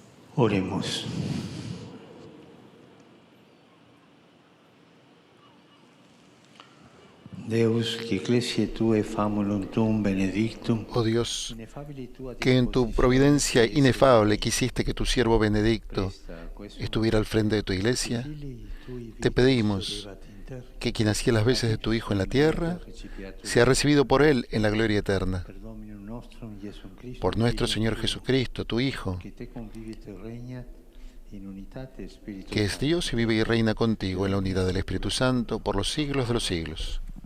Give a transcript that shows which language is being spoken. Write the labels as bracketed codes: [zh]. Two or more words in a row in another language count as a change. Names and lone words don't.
[es] Oremos. [la] Deus, que ecclesiae Tue famulum Tuum benedictum, [es] Oh Dios, que en tu providencia inefable quisiste que tu siervo Benedicto estuviera al frente de tu iglesia, te pedimos que quien hacía las veces de tu Hijo en la tierra sea recibido por Él en la gloria eterna. Por nuestro Señor Jesucristo, tu Hijo, que es Dios y vive y reina contigo en la unidad del Espíritu Santo por los siglos de los siglos.